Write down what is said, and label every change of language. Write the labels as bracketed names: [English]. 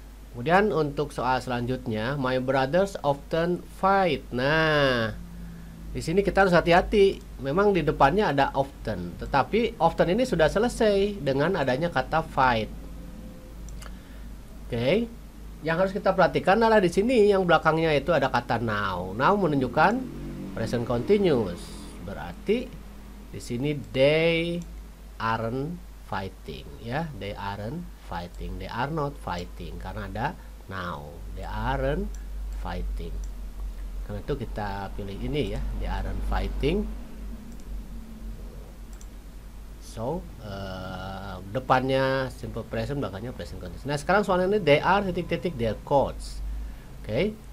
[Indonesian] Kemudian untuk soal selanjutnya, [English] my brothers often fight. [Indonesian] Nah, di sini kita harus hati-hati. Memang di depannya ada often, tetapi often ini sudah selesai dengan adanya kata fight. Oke. Yang harus kita perhatikan adalah di sini yang belakangnya itu ada kata now. Now menunjukkan present continuous. Berarti di sini [English] they aren't fighting, [Indonesian] ya. [English] They aren't fighting. They are not fighting [Indonesian] karena ada [English] now. They aren't fighting. [Indonesian] Karena itu kita pilih ini, ya. [English] They aren't fighting. [Indonesian] So, depannya simple present, belakangnya present continuous. Nah, sekarang soalnya ini [English] they are titik-titik their coats. [Indonesian] Oke.